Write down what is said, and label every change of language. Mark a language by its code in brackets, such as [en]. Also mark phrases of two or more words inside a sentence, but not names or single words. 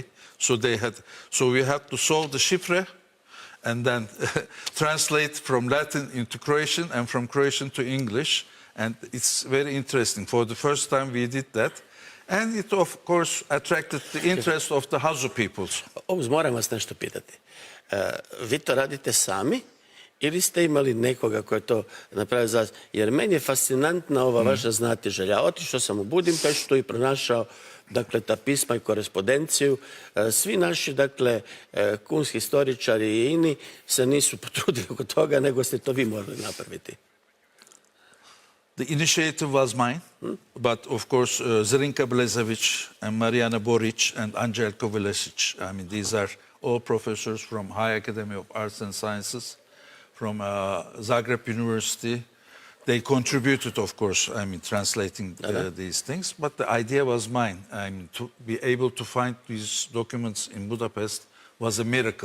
[en] So we had to solve the chiffre and then translate from Latin into Croatian and from Croatian to English. And it's very interesting. For the first time we did that. And it, of course, attracted the interest of the Hazu peoples. [hr] Oğuz, moram vas nešto pitati. Vi to radite sami ili ste imali nekoga ko je to napravio za vas? Jer meni je fascinantna ova vaša znatiželja. Otišao sam u Budimpeštu i pronašao dakle, ta pisma i korespondenciju. Svi naši, dakle, kunski historičari i ini se nisu potrudili oko toga, nego ste to vi morali napraviti. [en] The initiative was mine, but of course Zrinka Blezević and Marijana Borić and Anđelko Velesić, I mean, these are all professors from High Academy of Arts and Sciences, from Zagreb University. They contributed, of course, I mean, translating these things, but the idea was mine. I mean, to be able to find these documents in Budapest was a miracle.